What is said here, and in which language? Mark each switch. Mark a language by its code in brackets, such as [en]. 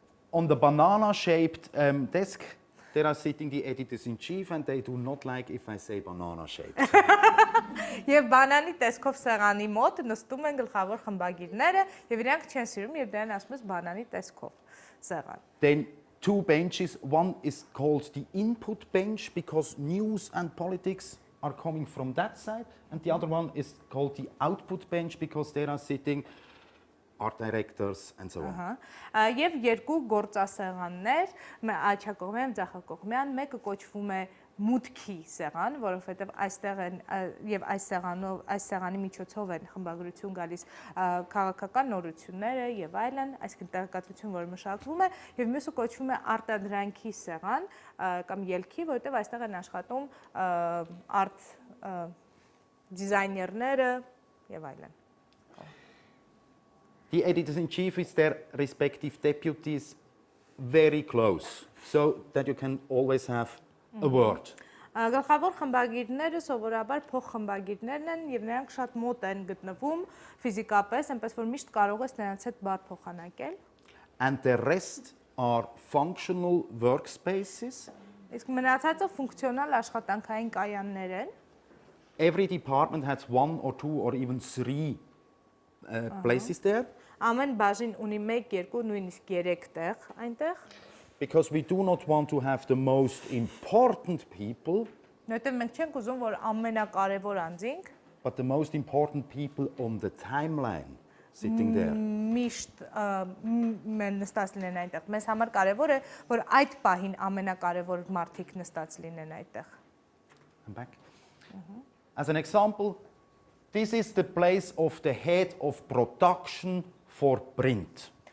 [en] On the banana-shaped desk, there are sitting the editors-in-chief, and they do not like if I say banana-shaped. [hy] Եվ բանանի տեսքով սեղանի մոտ նստում են գլխավոր խմբագիրները, եւ իրանք չեն սիրում, եւ դրան ասում ես բանանի տեսքով սեղան։ [en] Then two benches, one is called the input bench because news and politics are coming from that side, and the other one is called the output bench because there are sitting art directors and so on. [hy] Եվ երկու գործասեղաններ, աչակողմյան, ձախակողմյան, մեկը կոչվում է մուտքի սեղան, որովհետև այստեղ են եւ այս սեղանի միջոցով են խմբագրություն գալիս քաղաքական նորությունները եւ այլն, այսինքն տեղեկատվություն, որը մշակվում է, եւ մյուսը կոչվում է արտադրանքի սեղան կամ ելքի, որովհետև այստեղ են աշխատում արտ դիզայներները եւ այլն։ [en] The editors-in-chief is their respective deputies very close, so that you can always have a word. [hy] Գլխավոր խմբագիրները սովորաբար փոխխմբագիրներն են եւ նրանք շատ մոտ են գտնվում ֆիզիկապես, այնպես որ միշտ կարող ես նրանց հետ բառ փոխանակել։ [en] And the rest are functional workspaces. [hy] Իսկ մնացածը ֆունկցիոնալ աշխատանքային կայաններ են։ [en] Every department has one or two or even three places there. [hy] Ամեն բաժին ունի 1, 2, նույնիսկ 3 տեղ այնտեղ։ [en] Because we do not want to have the most important people, [hy] Որտեղ մենք չենք ուզում, որ ամենակարևոր անձինք, [en] but the most important people on the timeline sitting there. [hy] Միշտ նստած լինեն այնտեղ։ Մեզ համար կարևոր է, որ այդ պահին ամենակարևոր մարդիկ նստած լինեն այնտեղ։ [en] I'm back. As an example, this is the place of the head of production for print.